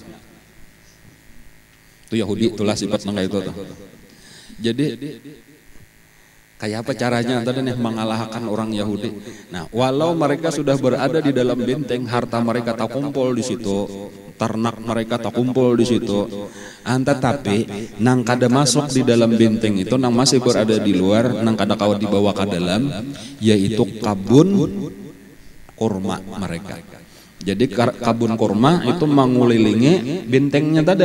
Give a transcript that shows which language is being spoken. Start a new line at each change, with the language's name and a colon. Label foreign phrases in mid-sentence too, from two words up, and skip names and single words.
Banjar: Itu Yahudi itulah sifat nang itu tuh.
Indonesian: Jadi kayak apa caranya tadi nih mengalahkan orang Yahudi. Nah, walau mereka sudah berada di dalam benteng, harta mereka tak kumpul di situ, ternak mereka tak kumpul di situ.
Banjar: Tetapi nang kada masuk di dalam benteng itu, nang masih berada di luar, nang kada kawat dibawa ke dalam, yaitu kabun kurma mereka.
Indonesian: Jadi kabun kurma itu mengelilingi bentengnya tadi.